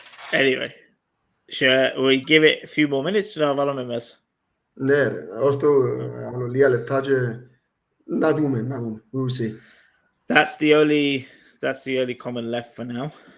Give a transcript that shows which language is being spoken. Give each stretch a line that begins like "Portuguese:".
English: Anyway, shall we give it a few more minutes
Greek: να βάλουμε μέσα? Ναι, ρε. Ως το άλλο λίγα λεπτά και να δούμε.
English: We'll see. That's the only comment left for now.